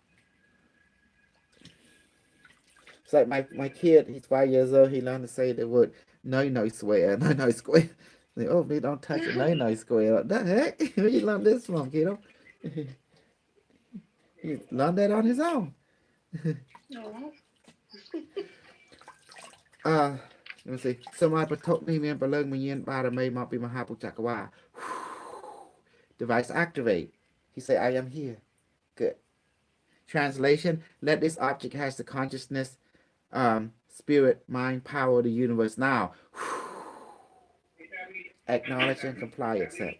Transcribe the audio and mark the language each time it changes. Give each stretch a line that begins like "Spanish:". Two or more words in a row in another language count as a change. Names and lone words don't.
English: It's like my kid, he's 5 years old, he learned to say the word no square, no square. Like, oh, they don't touch it, no square. What the heck? Where you learn this from, kiddo? He learned that on his own. No.
Thai: ดูสิสมัยปฐมนี่
Khmer: មានព្រលឹងវិញ្ញាណបារមីមកពីមហាពុទ្ធចក្រវាល
English: Device activate. He say I am here. Good. Translation, let this object has the consciousness, spirit, mind, power of the universe now. Acknowledge and comply, accept.